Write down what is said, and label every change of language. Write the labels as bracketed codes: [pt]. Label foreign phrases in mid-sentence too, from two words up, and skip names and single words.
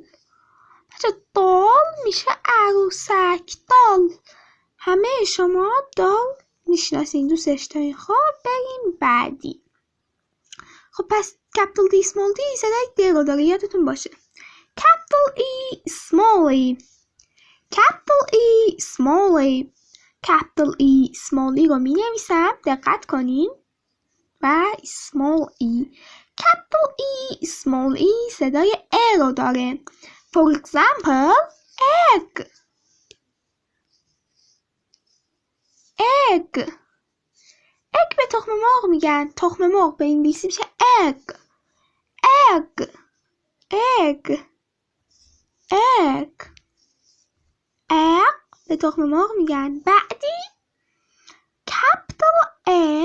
[fa] بچه دال میشه عروسک. دال. همه شما دال میشناسین، دوستش دارین. خب بریم بعدی. خب پس [en] Capital D Small D [fa] صدای د رو داره، یادتون باشه. [en] Capital E Small E، Capital E Small E. Capital E Small E [fa] رو می نویسم، دقت کنین. [en] و Small E. Capital E Small E [fa] صدای ا رو داره. [en] For example egg. egg. [fa] egg به تخم مرغ میگن. تخم مرغ به انگلیسی میشه egg. [en] egg. egg. egg. [fa] egg به تخم مرغ میگن. بعدی [en] capital A.